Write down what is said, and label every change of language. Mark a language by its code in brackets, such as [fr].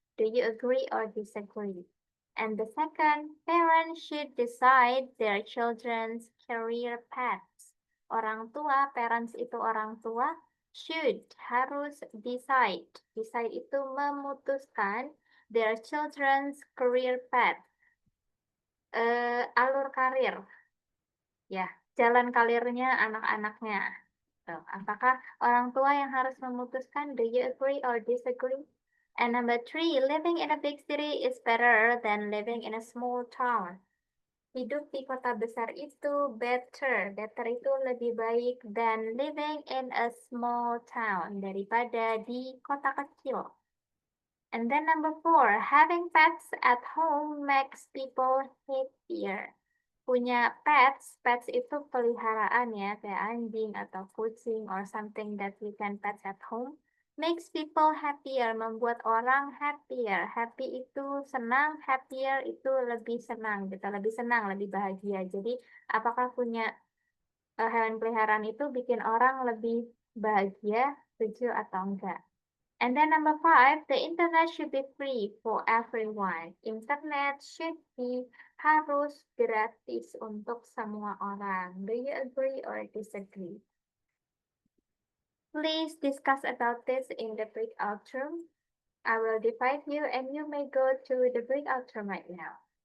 [en] Do you agree or disagree? And the second, parents should decide their children's career paths. [id] Orang tua, parents itu orang tua, should, harus decide. Decide itu memutuskan [en] their children's career path. [id] Alur karir, ya, jalan karirnya anak-anaknya. Apakah orang tua yang harus memutuskan? [en] Do you agree or disagree? And number 3, living in a big city is better than living in a small town. [id] Hidup di kota besar itu better. Better itu lebih baik [en] than living in a small town, [id] daripada di kota kecil. [en] And then number 4, having pets at home makes people happier. [id] Punya pets itu peliharaan ya, kayak anjing atau kucing [en] or something that we can pets at home, makes people happier, [id] membuat orang happier. Happy itu senang, happier itu lebih senang, gitu, lebih senang, lebih bahagia. Jadi apakah punya hewan peliharaan itu bikin orang lebih bahagia, setuju atau enggak? [en] And then number 5, the internet should be free for everyone. [id] Internet [en] should be [id] harus gratis untuk semua orang. [en] Do you agree or disagree? Please discuss about this in the breakout room. I will divide you and you may go to the breakout room right now.